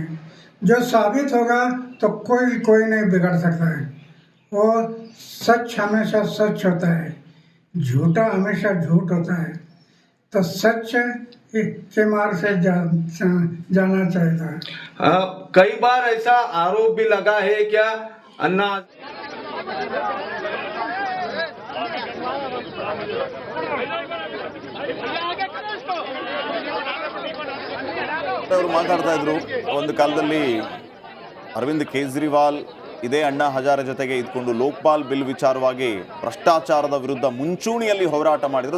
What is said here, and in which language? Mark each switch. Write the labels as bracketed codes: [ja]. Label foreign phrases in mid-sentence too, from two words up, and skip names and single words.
[hi] जो साबित होगा तो कोई नहीं बिगाड़ सकता है. वो सच हमेशा सच होता है, झूठा हमेशा झूठ होता है. तो सच के मार्ग से जाना चाहिए. कई बार ऐसा आरोप भी लगा है क्या अन्ना [kn] ಅವರು ಮಾತಾಡ್ತಾ ಇದ್ರು, ಒಂದು ಕಾಲದಲ್ಲಿ ಅರವಿಂದ್ ಕೇಜ್ರಿವಾಲ್ ಇದೇ ಅಣ್ಣಾ ಹಜಾರೆ ಜೊತೆಗೆ ಇದ್ಕೊಂಡು ಲೋಕ್ಪಾಲ್ ಬಿಲ್ ವಿಚಾರವಾಗಿ ಭ್ರಷ್ಟಾಚಾರದ ವಿರುದ್ಧ ಮುಂಚೂಣಿಯಲ್ಲಿ ಹೋರಾಟ ಮಾಡಿದ್ರು.